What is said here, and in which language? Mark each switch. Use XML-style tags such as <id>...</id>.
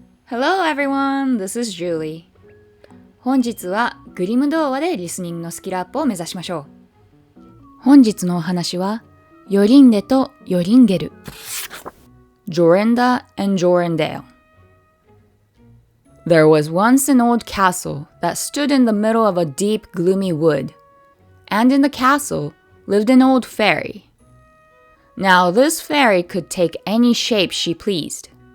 <en>Hello everyone, this is Julie.</en> <ja>本日はグリム童話でリスニングのスキルアップを目指しましょう。本日のお話は、ヨリンデとヨリンゲル。</ja> <en>Jorinda and Joringel. There was once an old castle that stood in the middle of a deep, gloomy wood, and in the castle lived an old fairy. Now this fairy could take any shape she pleased.</en>